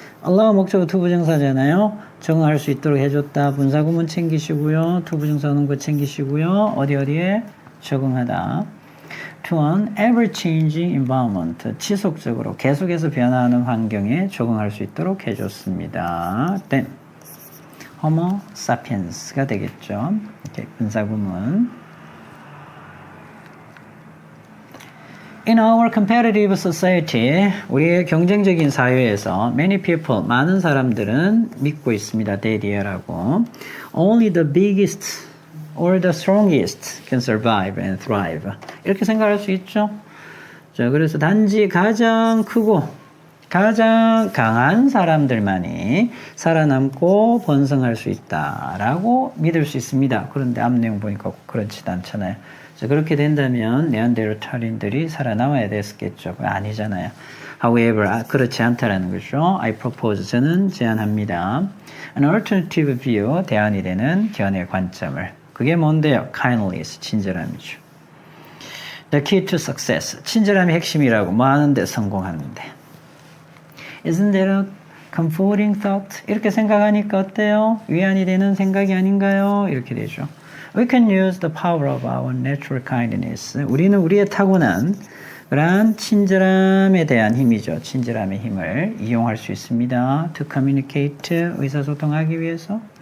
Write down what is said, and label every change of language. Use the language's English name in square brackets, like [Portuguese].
[Korean] allow 목적어 to 부정사잖아요. 적응할 수 있도록 해줬다. 분사구문 챙기시고요. to 부정사 오는 거 챙기시고요. 어디에 적응하다. [English] to an ever-changing environment, [Korean] 지속적으로 계속해서 변화하는 환경에 적응할 수 있도록 해줬습니다. then Homo sapiens가 되겠죠. 이렇게 분사구문. [English] In our competitive society, [Korean] 우리의 경쟁적인 사회에서 [English] many people, [Korean] 많은 사람들은 믿고 있습니다. 데디어라고. [English] Only the biggest or the strongest can survive and thrive. [Korean] 이렇게 생각할 수 있죠. 자, 그래서 단지 가장 크고 가장 강한 사람들만이 살아남고 번성할 수 있다라고 믿을 수 있습니다. 그런데 앞 내용 보니까 그렇지도 않잖아요. 자, 그렇게 된다면 네안데르탈인들이 살아남아야 됐겠죠. 아니잖아요. However, 그렇지 않다라는 거죠. [English] I propose, [Korean] 저는 제안합니다. [English] An alternative view, [Korean] 대안이 되는 견해 관점을. 그게 뭔데요? Kindness, 친절함이죠. [English] The key to success, [Korean] 친절함이 핵심이라고. 뭐 하는데? 성공하는데. [English] Isn't that a comforting thought? [Korean] 이렇게 생각하니까 어때요? 위안이 되는 생각이 아닌가요? 이렇게 되죠. [English] We can use the power of our natural kindness. [Korean] 우리는 우리의 타고난 그러한 친절함에 대한 힘이죠. 친절함의 힘을 이용할 수 있습니다. [English] To communicate, [Korean] 의사소통하기 위해서.